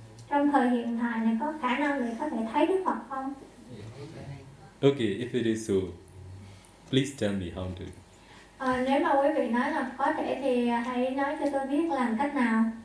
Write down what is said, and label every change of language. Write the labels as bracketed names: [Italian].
[Vietnamese] Trong thời hiện tại này có khả năng để có thể thấy Đức Phật không? [English] Okay, if it is so, please tell me how to. [Vietnamese] Nếu mà quý vị nói là có thể thì hãy nói cho tôi biết làm cách nào.